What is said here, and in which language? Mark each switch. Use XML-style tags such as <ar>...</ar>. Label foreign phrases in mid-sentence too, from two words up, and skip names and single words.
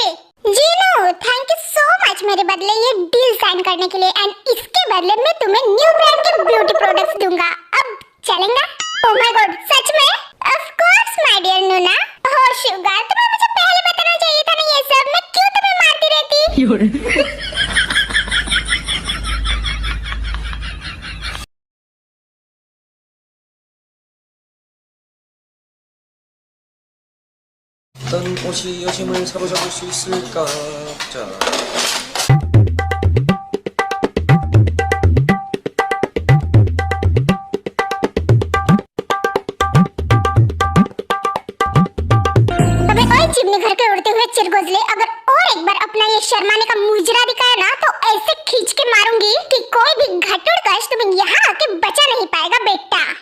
<hi>जीनू,</hi> <en>thank you so much</en> <hi>मेरे बदले ये डील साइन करने के लिए, एंड इसके बदले मैं तुम्हें</hi> <en>new brand</en> <hi>के</hi> <en>beauty products</en> <hi>दूंगा। अब चलेंगे?</hi> <en>oh my god,</en> <hi>सच में?</hi> <en>of course my dear</en> <hi>नूना।</hi> <en>oh sugar,</en> <hi>तुम्हें मुझे पहले बताना चाहिए था ना ये सब, मैं क्यों तुम्हें मारती रहती?</hi> <ko>어떤 옷이 여심을 사로잡을 수 있을까? 자.</ko> <hi>चिमनी घर के उड़ते हुए चिरगोजले, अगर और एक बार अपना ये शर्माने का मुजरा दिखाया ना, तो ऐसे खींच के मारूंगी कि कोई भी घटुड़कश तुम्हें यहाँ आके बचा नहीं पाएगा बेटा।</hi>